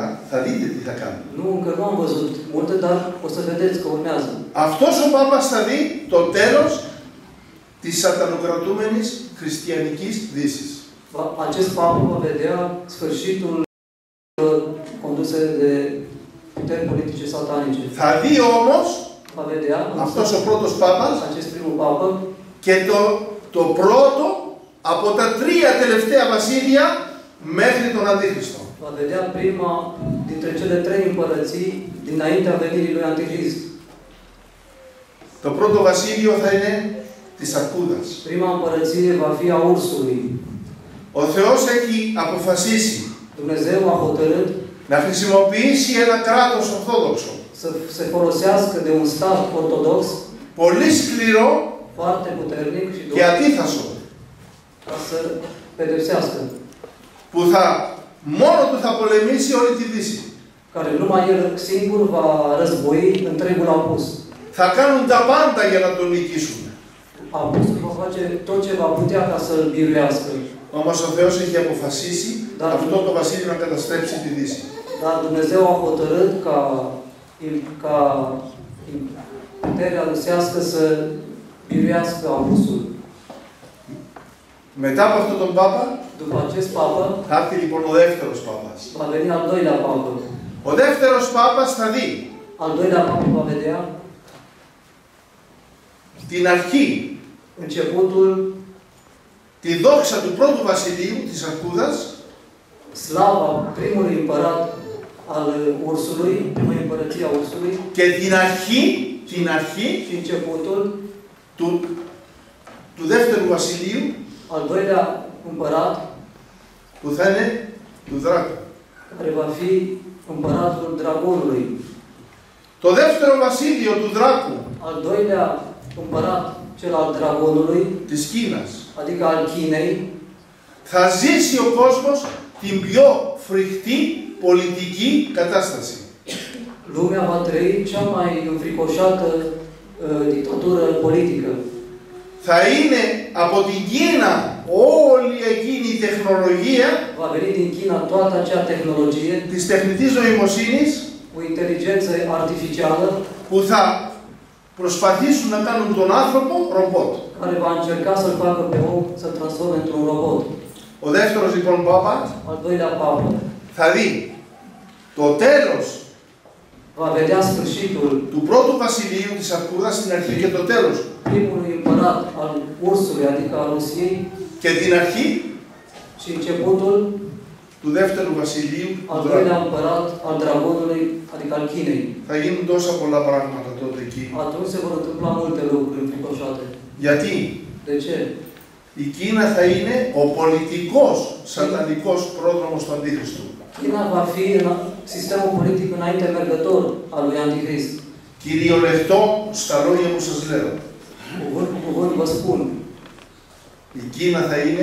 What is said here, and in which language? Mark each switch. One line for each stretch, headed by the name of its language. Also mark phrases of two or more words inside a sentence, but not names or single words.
Greek: Θα δείτε τι θα κάνουν.
Romanian: Nu, încă nu am văzut multe, dar o să vedeți că urmează.
Greek: Αυτός ο Πάπας θα δει το τέλος της σατανοκρατούμενης χριστιανικής Δύσης.
Romanian: Acest papă va vedea sfârșitul conduse de puteri politice satanice.
Greek: Θα δει όμως
Romanian: Va vedea
Greek: αυτός ο πρώτος Πάπας
Romanian: acest primul papă
Greek: και το πρώτο από τα τρία τελευταία βασίλεια μέχρι τον Αντίχριστο.
Romanian: va vedea prima dintre cele trei împărății dinaintea venirii lui Antichrist.
Greek: Το πρώτο βασίλειο θα είναι της Αρκούδας.
Romanian: Prima împărăție va fi a ursului.
Greek: Ο Θεός έχει αποφασίσει
Romanian: Dumnezeu a hotărât
Greek: να χρησιμοποιήσει ένα κράτος ορθόδοξο,
Romanian: să se folosească de un stat ortodox
Greek: πολύ σκληρό
Romanian: foarte puternic și
Greek: και αντίθασο,
Romanian: ca să pedepsească,
Greek: που μόνο του θα πολεμήσει όλη τη Δύση.
Romanian: care numai el singur va război întregul apus.
Greek: Θα κάνουν τα πάντα για να τον νικήσουν.
Romanian: Apusul va face tot ce va putea ca să-l biruiască.
Greek: Όμως ο Θεός έχει αποφασίσει αυτό το βασίλειο να καταστρέψει τη Δύση.
Romanian: Dar Dumnezeu a hotărât ca puterea rusească să biruiască apusul.
Greek: Μετά από αυτόν τον Πάπα,
Romanian: După acest papă,
Greek: θα έρθει λοιπόν ο δεύτερος Πάπας.
Romanian: va veni al doilea papă.
Greek: Ο δεύτερος Πάπας θα δει
Romanian: Al doilea papă va vedea
Greek: την αρχή,
Romanian: începutul,
Greek: τη δόξα του πρώτου βασιλείου της Αρκούδας
Romanian: slava primului împărat al ursului, primului împărăție a ursului,
Greek: και την αρχή
Romanian: și începutul
Greek: του δεύτερου βασιλείου
Romanian: al doilea împărat,
Greek: που θα είναι του Δράκου.
Romanian: care va fi împăratul dragonului.
Greek: Το δεύτερο βασίλειο του Δράκου,
Romanian: Al doilea împărat, cel al dragonului,
Greek: της Κίνας,
Romanian: adică al Chinei,
Greek: θα ζήσει ο κόσμος την πιο φρικτή πολιτική κατάσταση.
Romanian: lumea va trăi cea mai înfricoșată dictatură politică.
Greek: Θα είναι από την Κίνα όλη εκείνη η τεχνολογία
Romanian: Va veni din China toată acea tehnologie
Greek: της τεχνητής νοημοσύνης
Romanian: cu inteligență artificială
Greek: που θα προσπαθήσουν να κάνουν τον άνθρωπο ρομπότ.
Romanian: care va încerca să-l facă pe om să-l transforme într-un robot.
Greek: Ο δεύτερος λοιπόν Πάπας
Romanian: Al doilea papă
Greek: θα δει το τέλος
Romanian: va vedea sfârșitul
Greek: του πρώτου βασιλείου της Αρκούδας στην αρχή και το τέλος
Romanian: primului împărat al ursului, adică al Rusiei,
Greek: και την αρχή
Romanian: și începutul
Greek: του δεύτερου βασιλείου
Romanian: al
Greek: του
Romanian: doilea
Greek: Δράκου.
Romanian: împărat al dragonului, adică al Chinei.
Greek: Θα γίνουν τόσα πολλά πράγματα τότε εκεί.
Romanian: Atunci se vor întâmpla multe lucruri înfricoșate.
Greek: Γιατί
Romanian: De ce?
Greek: η Κίνα θα είναι ο πολιτικός σατανικός πρόδρομος του Αντίχριστου.
Romanian: China va fi sistemul politic înainte mergător al lui Antichrist.
Greek: Κυριολεκτό στα λόγια που σας λέω.
Romanian: Cuvânt cu cuvânt vă spun,
Greek: Η Κίνα θα είναι